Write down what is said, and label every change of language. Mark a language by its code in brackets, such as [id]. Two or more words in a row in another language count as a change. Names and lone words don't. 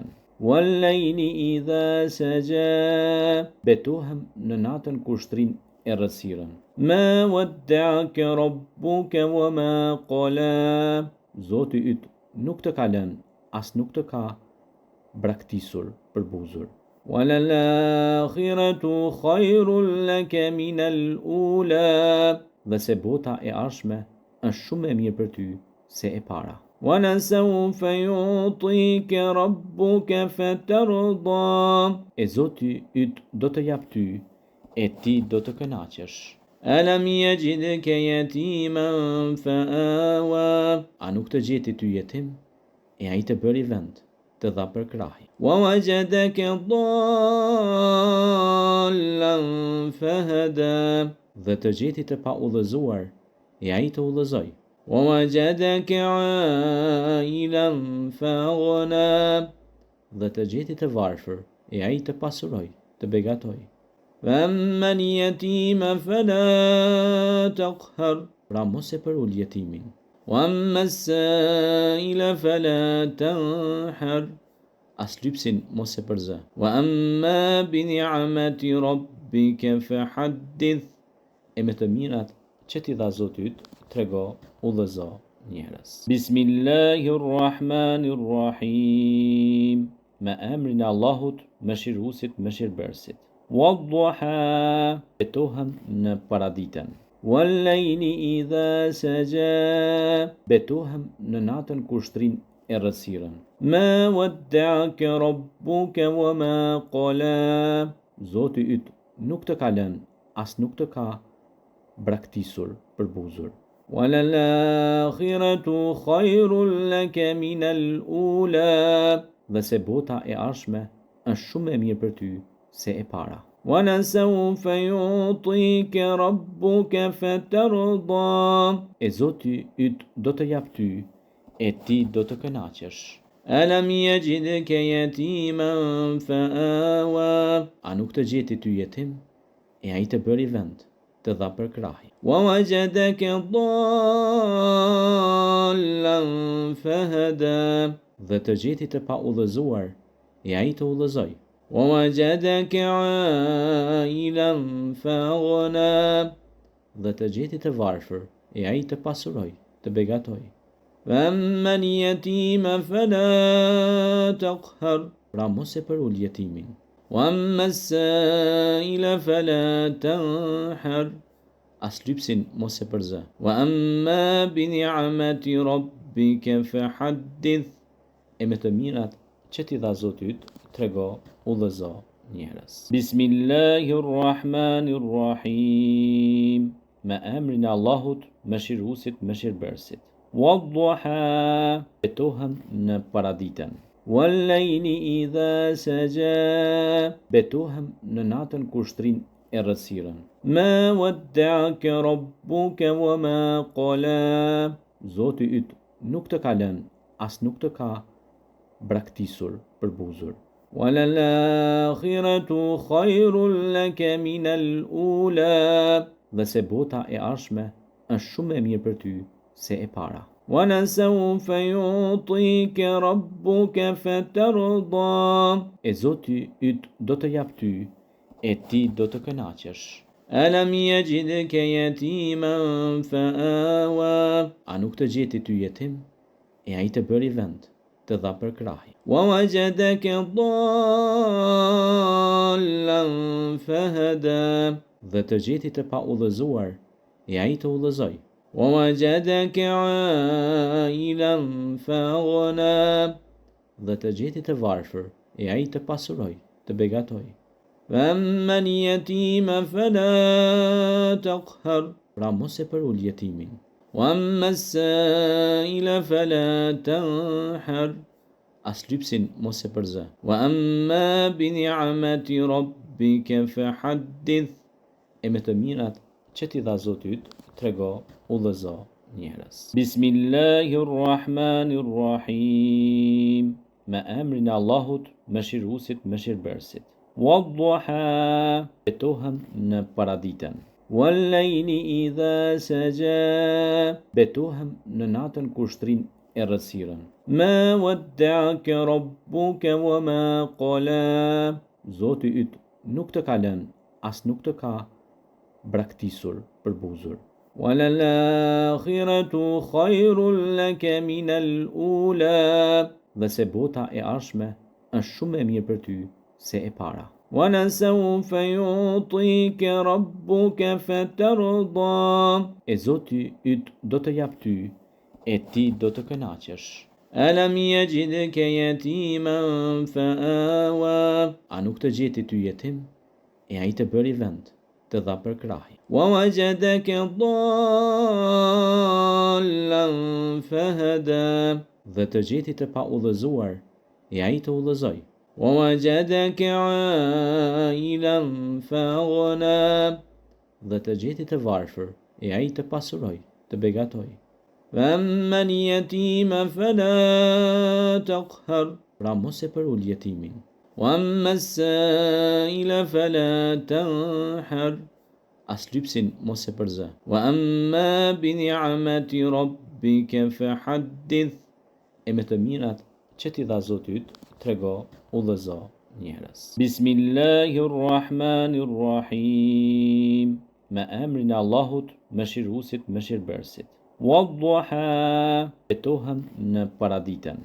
[ar] وَاللَّيْلِ إِذَا سَجَى. [sq] Betohem në natën kur shtrin errësirën. [ar] مَا وَدَّعَكَ رَبُّكَ وَمَا قَلَى. [sq] Zoti yt nuk të ka lënë, as nuk të ka braktisur, përbuzur. [ar] وَلَلْآخِرَةُ خَيْرٌ لَكَ مِنَ الْأُولَى. [sq] Dhe se bota e ardhshme është shumë e mirë për ty se e para. [ar] وَلَسَوْفَ يُعْطِيكَ رَبُّكَ فَتَرْضَى. [sq] E Zoti yt do të jap ty e ti do të kënaqesh. [ar] أَلَمْ يَجِدْكَ يَتِيمًا فَآوَى. [sq] A nuk të gjeti ty jetim e ai të bëri vend të dha për krahi. [ar] وَوَجَدَكَ ضَالًّا فَهَدَى. [sq] Dhe të gjeti të pa udhëzuar e ai të udhëzoi. [ar] وَوَجَدَكَ عَائِلًا فَأَغْنَى. [sq] Dhe të gjeti të varfër e ai të pasuroi, të begatoi. [ar] أَمَّا الْيَتِيمَ فَلَا تَقْهَرْ. [sq] Pra mos e përul jetimin. [ar] وَأَمَّا السَّائِلَ فَلَا تَنْهَرْ. [sq] As lypsin mos e përzë. [ar] وَأَمَّا بِنِعْمَةِ رَبِّكَ فَحَدِّثْ. [sq] E me të mirat që t'i dha Zoti yt, trego, udhëzo njerëz. [ar] Bismillahirrahmanirrahim. [sq] Me emrin e Allahut, mëshiruesit, mëshirbërësit. Wadduha. Betohem në paraditën. [ar] وَاللَّيْلِ إِذَا سَجَى. [sq] Betohem në natën kur shtrin errësirën. [ar] مَا وَدَّعَكَ رَبُّكَ وَمَا قَلَى. [sq] Zoti yt nuk të ka lënë, as nuk të ka braktisur, përbuzur. [ar] وَلَلْآخِرَةُ خَيْرٌ لَكَ مِنَ الْأُولَى [sq] Dhe se bota e ardhshme është shumë e mirë për ty se e para. [ar] وَلَسَوْفَ يُعْطِيكَ رَبُّكَ فَتَرْضَى [sq] E Zoti yt do të jap ty e ti do të kënaqesh. [ar] أَلَمْ يَجِدْكَ يَتِيمًا فَآوَى [sq] A nuk të gjeti ty jetim e ai të bëri vend të dha për krahi. [ar] وَوَجَدَكَ ضَالًّا فَهَدَى [sq] Dhe të gjeti të pa udhëzuar e ai të udhëzoi. [ar] وَوَجَدَكَ عَائِلًا فَأَغْنَى [sq] Dhe të gjeti të varfër e ai të pasuroi, të begatoi. [ar] فَأَمَّا الْيَتِيمَ فَلَا تَقْهَرْ [sq] Pra mos e përul jetimin. [ar] وَأَمَّا السَّائِلَ فَلَا تَنْحَرْ [sq] As lypsin mos e përzë. [ar] وَأَمَّا بِنِعْمَةِ رَبِّكَ فَحَدِّثْ [sq] E me të mirat që t'i dha Zoti yt, trego, udhëzo njerëz. [ar] Bismillahirrahmanirrahim. [sq] Me emrin e Allahut, mëshiruesit, mëshirbërësit. وَالضُّحَى Betohem në paraditën. [ar] وَاللَّيْلِ إِذَا سَجَى [sq] Betohem në natën kur shtrin errësirën. [ar] مَا وَدَّعَكَ رَبُّكَ وَمَا قَلَى [sq] Zoti yt nuk të ka lënë, as nuk të ka braktisur, përbuzur. [ar] وَلَلْآخِرَةُ خَيْرٌ لَكَ مِنَ الْأُولَى [sq] Dhe se bota e ardhshme është shumë e mirë për ty se e para. [ar] وَلَسَوْفَ يُعْطِيكَ رَبُّكَ فَتَرْضَى [sq] E Zoti yt do të jap ty e ti do të kënaqesh. [ar] أَلَمْ يَجِدْكَ يَتِيمًا فَآوَى [sq] A nuk të gjeti ty jetim e ai të bëri vend të dha për krahi. [ar] وَوَجَدَكَ ضَالًّا فَهَدَى [sq] Dhe të gjeti të pa udhëzuar e ai të udhëzoi. [ar] وَوَجَدَكَ عَائِلًا فَأَغْنَى [sq] Dhe të gjeti të varfër e ai të pasuroi, të begatoi. [ar] فَأَمَّا الْيَتِيمَ فَلَا تَقْهَرْ [sq] Pra mos e përul jetimin. [ar] وَأَمَّا السَّائِلَ فَلَا تَنْحَرْ [sq] As lypsin mos e përzë. [ar] وَأَمَّا بِنِعْمَةِ رَبِّكَ فَحَدِّثْ [sq] E me të mirat që t'i dha Zoti yt, trego, udhëzo njerëz. [ar] Bismillahirrahmanirrahim. [sq] Me emrin e Allahut, mëshiruesit, mëshirbërësit. وَالضُّحَى Betohem në paraditën. [ar] وَاللَّيْلِ إِذَا سَجَى [sq] Betohem në natën kur shtrin errësirën. [ar] مَا وَدَّعَكَ رَبُّكَ وَمَا قَلَى [sq] Zoti yt nuk të ka lënë, as nuk të ka braktisur, përbuzur. [ar] وَلَلْآخِرَةُ خَيْرٌ لَكَ مِنَ الْأُولَى [sq] Dhe se bota e ardhshme është shumë e mirë për ty se e para. [ar] وَلَسَوْفَ يُعْطِيكَ رَبُّكَ فَتَرْضَى [sq] E Zoti yt do të jap ty e ti do të kënaqesh. [ar] أَلَمْ يَجِدْكَ يَتِيمًا فَآوَى [sq] A nuk të gjeti ty jetim e ai të bëri vend të dha për krahi. [ar] وَوَجَدَكَ ضَالًّا فَهَدَى [sq] Dhe të gjeti të pa udhëzuar e ai të udhëzoi. [ar] وَوَجَدَكَ عَائِلًا فَأَغْنَى [sq] Dhe të gjeti të varfër e ai të pasuroi, të begatoi. [ar] فَأَمَّا الْيَتِيمَ فَلَا تَقْهَرْ [sq] Pra mos e përul jetimin. [ar] وَأَمَّا السَّائِلَ فَلَا تَنْحَرْ [sq] As lypsin mos e përzë. [ar] وَأَمَّا بِنِعْمَةِ رَبِّكَ فَحَدِّثْ [sq] E me të mirat që t'i dha Zoti yt, trego, udhëzo njerëz. [ar] Bismillahirrahmanirrahim. [sq] Me emrin e Allahut, mëshiruesit, mëshirbërësit. وَالضُّحَى Betohem në paraditën.